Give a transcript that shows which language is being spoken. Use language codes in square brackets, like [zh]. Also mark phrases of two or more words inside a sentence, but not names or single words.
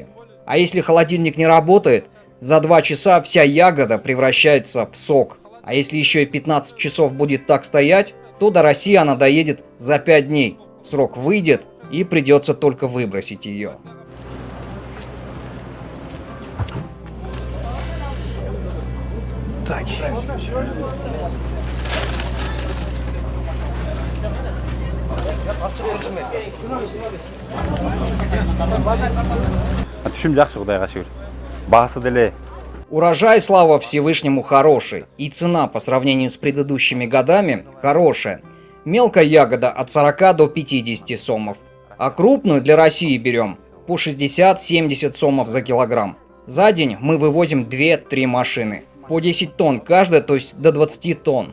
[ru] А если холодильник не работает, за 2 часа вся ягода превращается в сок. А если еще и 15 часов будет так стоять, то до России она доедет за 5 дней. Срок выйдет, и придется только выбросить ее. Так. [ky] Түшүм жакшы, Кудайга шүгүр. Багасы деле. [ru] Урожай, слава Всевышнему, хороший, и цена по сравнению с предыдущими годами хорошая. Мелкая ягода от 40 до 50 сомов, а крупную для России берем по 60-70 сомов за килограмм. За день мы вывозим 2-3 машины, по 10 тонн каждая, то есть до 20 тонн.